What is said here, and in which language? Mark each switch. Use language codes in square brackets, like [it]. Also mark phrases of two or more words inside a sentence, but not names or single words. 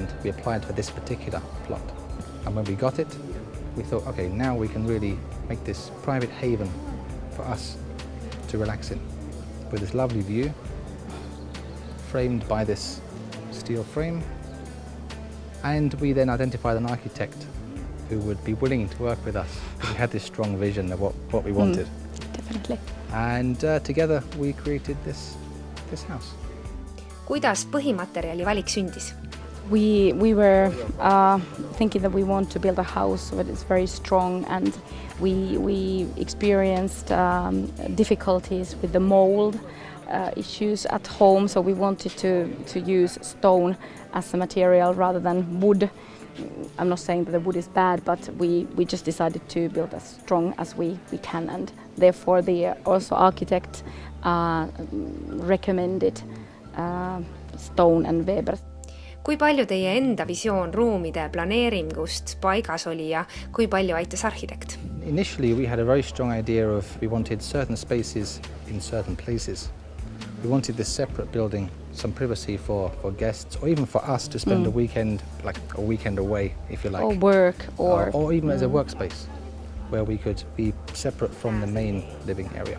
[en] We applied for this particular plot. And when we got it, we thought, okay, now we can really make this private haven for us to relax in, with this lovely view, framed by this steel frame. And we then identified an architect who would be willing to work with us. We had this strong vision of what we wanted. Definitely. And together we created this house. [et] Kuidas põhimaterjali valik sündis? [en] We were thinking that we want to build a house that is very strong, and we experienced difficulties with the mold issues at home, so we wanted to use stone as a material rather than wood. I'm not saying that the wood is bad, but we just decided to build as strong as we can, and therefore the also architect recommended stone and Weber. [et] Kui palju teie enda visioon ruumide planeeringust paigas oli ja kui palju aitas arhitekt? [en] Initially we had a very strong idea of we wanted certain spaces in certain places. We wanted this separate building, some privacy for guests or even for us to spend a weekend, like a weekend away, if you like. Or work or even as a workspace where we could be separate from the main living area.